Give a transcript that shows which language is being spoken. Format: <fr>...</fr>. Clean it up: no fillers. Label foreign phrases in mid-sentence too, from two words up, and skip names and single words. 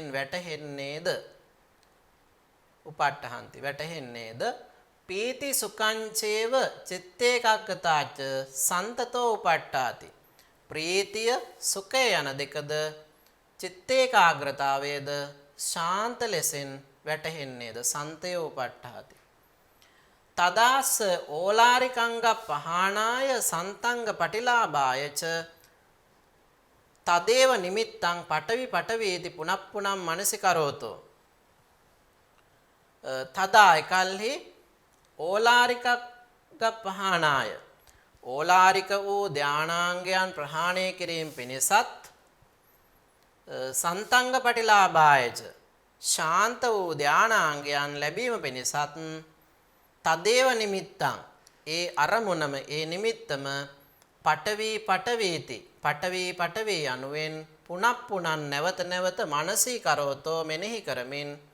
<pi>වැටහෙන්නේද උපට්ඨහන්ති වැටහෙන්නේද පීති සුකංචේව චිත්තේකග්ගතාච සන්තතෝ උපට්ඨාති</pi> <si>ප්‍රීතිය සුඛය යන දෙකද චිත්තේකාග්‍රතාවයේද ශාන්ත ලෙසින් වැටහෙන්නේද</si> <pi>සන්තය උපට්ඨාති තදාස ඕලාරිකංග පහානාය සන්තංග පටිලාභායච තදේව නිමිත්තං පඨවි පඨවේති පුනප්පුනම් මනසිකරෝතෝ</pi> <si>තදා එකල්හි</si> <pi>ඕලාරිකග්ග පහානාය</pi> <si>ඕලාරික වූ ධානාංගයන් ප්‍රහාණය කිරීම පිණිසත්</si> <pi>සන්තංග පටිලාභායච</pi> <si>ශාන්ත වූ ධානාංගයන් ලැබීම පිණිසත්</si> <pi>තදේව නිමිත්තං</pi> <si>ඒ අරමුණම ඒ නිමිත්තම</si> <pi>පඨවි පඨවේති පඨවි පඨවේ</pi> <si>යනුවෙන් පුනප්පුනන් නැවත නැවත මනසීකරවතෝ මෙනෙහි කරමින්</si>